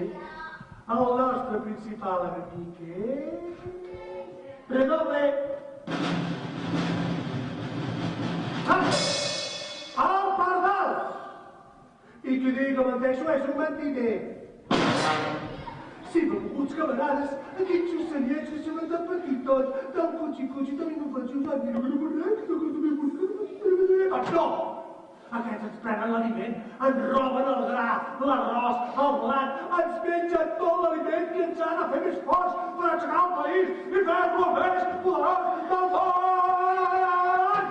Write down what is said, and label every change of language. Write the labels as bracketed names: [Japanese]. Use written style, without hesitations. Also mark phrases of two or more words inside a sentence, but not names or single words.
[Catalan] El nostre principal enemic és... Redoble! El pardal! I qui digui que menteixo és un mentider. Sí, benvolguts camarades, aquests ocellets que semblen tan petitons, tan cuchi-cuchi, tan inofensius, tan doncs no! Aquests ens prenen l'aliment, ens roben el gra, l'arròs, el blat, ens mengen tot l'aliment i ens ha de fer més forts per aixecar el país i fer-lo més poderós del món!